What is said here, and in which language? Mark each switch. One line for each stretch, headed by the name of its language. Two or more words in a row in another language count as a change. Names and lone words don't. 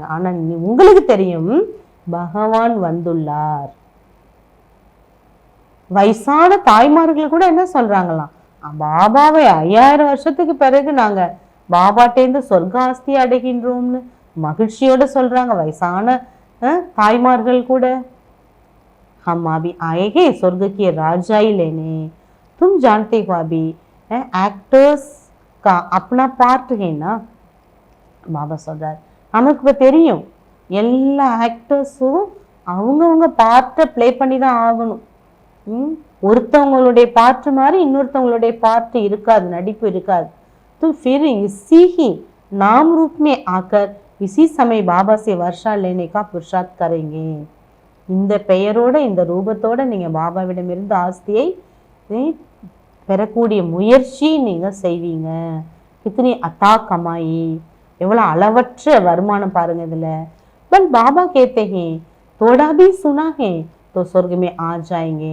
Tamil: ஆனா உங்களுக்கு தெரியும் பகவான் வந்துள்ளார். வயசான தாய்மார்கள் கூட என்ன சொல்றாங்களாம், பாபாவை 5000 வருஷத்துக்கு பிறகு நாங்க பாபாட்டேந்து சொர்க்காஸ்தி அடைகின்றோம்னு மகிழ்ச்சியோட சொல்றாங்க வயசான தாய்மார்கள் கூட.
Hindi: हम अभी आए हैं स्वर्ग के राजाई लेने, तुम जानते हो अभी एक्टर्स का अपना पार्ट है ना.
Tamil: பாபா சொல்றார் நமக்கு இப்போ தெரியும் எல்லா ஆக்டர்ஸும் அவங்கவுங்க பார்ட்டை ப்ளே பண்ணி தான் ஆகணும். ஒருத்தவங்களுடைய பாட்டு மாதிரி இன்னொருத்தவங்களுடைய பாட்டு இருக்காது, நடிப்பு இருக்காது.
Hindi: तो फिर इसी ही नाम रूप में आकर इसी समय बाबा से वर्षा लेने का पुरुषार्थ करेंगे.
Tamil: இந்த பெயரோட இந்த ரூபத்தோட நீங்கள் பாபாவிடமிருந்து ஆஸ்தியை பெறக்கூடிய முயற்சி நீங்கள் செய்வீங்க.
Hindi: कितनी अथाह कमाई,
Tamil: எவ்வளோ அளவற்ற வருமானம் பாருங்க இதில்.
Hindi: बट बाबा कहते हैं थोड़ा भी सुना है तो स्वर्ग में आ जाएंगे.